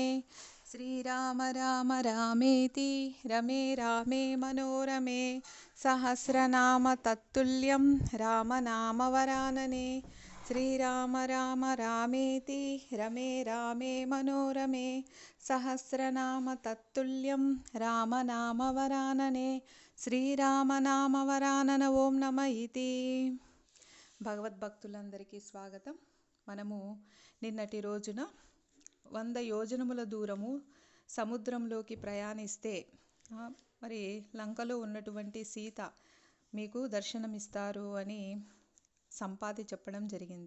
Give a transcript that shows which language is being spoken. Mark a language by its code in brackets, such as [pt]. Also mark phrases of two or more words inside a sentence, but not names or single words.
[sa] श्रीराम राम रामेति रमे रामे मनोरमे सहस्रनाम तत्तुल्यं रामनामवरानने। श्रीराम राम रामेति रमे रामे मनोरमे सहस्रनाम तत्तुल्यं रामनामवरानने। శ్రీరామనామవరానన ఓం నమ ఇతి. [te] భగవద్భక్తులందరికీ స్వాగతం. మనము నిన్నటి రోజున 100 యోజనముల దూరము సముద్రంలోకి ప్రయాణిస్తే మరి లంకలో ఉన్నటువంటి సీత మీకు దర్శనమిస్తారు అని సంపాతి చెప్పడం జరిగింది.